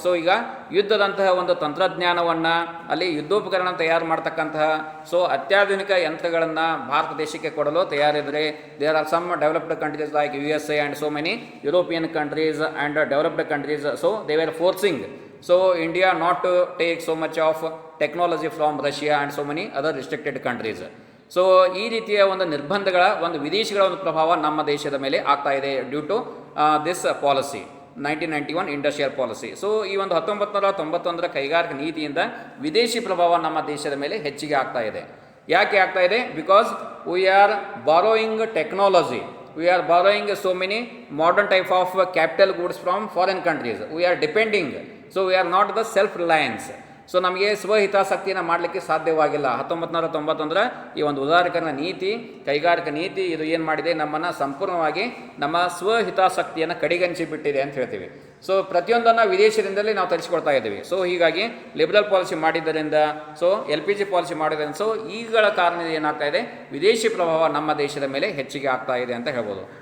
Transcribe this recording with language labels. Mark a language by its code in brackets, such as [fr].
[kn] So ಈಗ ಯುದ್ಧದಂತಹ ಒಂದು ತಂತ್ರಜ್ಞಾನವನ್ನು ಅಲ್ಲಿ ಯುದ್ಧೋಪಕರಣ ತಯಾರು ಮಾಡ್ತಕ್ಕಂತಹ ಸೊ ಅತ್ಯಾಧುನಿಕ ಯಂತ್ರಗಳನ್ನು ಭಾರತ ದೇಶಕ್ಕೆ ಕೊಡಲು ತಯಾರಿದರೆ [en] there are some developed countries [kn] like USA and so many European countries and developed countries. [en] So they were forcing so India not to take so much of technology from Russia and so many other restricted countries. [kn] So ಈ ರೀತಿಯ ಒಂದು ನಿರ್ಬಂಧಗಳ ಒಂದು ವಿದೇಶಿಗಳ ಒಂದು ಪ್ರಭಾವ ನಮ್ಮ ದೇಶದ ಮೇಲೆ ಆಗ್ತಾ ಇದೆ [en] Due to this policy 1991 industrial policy. [kn] So ಈ ಒಂದು 1991 ಕೈಗಾರಿಕಾ ನೀತಿಯಿಂದ ವಿದೇಶಿ ಪ್ರಭಾವ ನಮ್ಮ ದೇಶದ ಮೇಲೆ ಹೆಚ್ಚಿಗೆ ಆಗ್ತಾ ಇದೆ. ಯಾಕೆ ಆಗ್ತಾ ಇದೆ? [en] Because we are borrowing technology, we are borrowing so many modern type of capital goods from foreign countries. We are depending, so we are not the self reliance. [kn] So ನಮಗೆ ಸ್ವಹಿತಾಸಕ್ತಿಯನ್ನು ಮಾಡಲಿಕ್ಕೆ ಸಾಧ್ಯವಾಗಿಲ್ಲ. 1991 ಈ ಒಂದು ಉದಾರೀಕರಣ ನೀತಿ, ಕೈಗಾರಿಕಾ ನೀತಿ ಇದು ಏನು ಮಾಡಿದೆ, ನಮ್ಮನ್ನು ಸಂಪೂರ್ಣವಾಗಿ ನಮ್ಮ ಸ್ವಹಿತಾಸಕ್ತಿಯನ್ನು ಕಡೆಗಣಿಸಿ ಬಿಟ್ಟಿದೆ ಅಂತ ಹೇಳ್ತೀವಿ. ಸೊ ಪ್ರತಿಯೊಂದನ್ನು ವಿದೇಶದಿಂದಲೇ ನಾವು ತರಿಸ್ಕೊಳ್ತಾ ಇದ್ದೀವಿ. ಸೊ ಹೀಗಾಗಿ ಲಿಬರಲ್ ಪಾಲಿಸಿ ಮಾಡಿದ್ದರಿಂದ, ಸೊ LPG ಪಾಲಿಸಿ ಮಾಡಿದ್ದರಿಂದ, ಸೊ ಈಗಳ ಕಾರಣ ಏನಾಗ್ತಾ ಇದೆ, ವಿದೇಶಿ ಪ್ರಭಾವ ನಮ್ಮ ದೇಶದ ಮೇಲೆ ಹೆಚ್ಚಿಗೆ ಆಗ್ತಾ ಇದೆ ಅಂತ ಹೇಳ್ಬೋದು.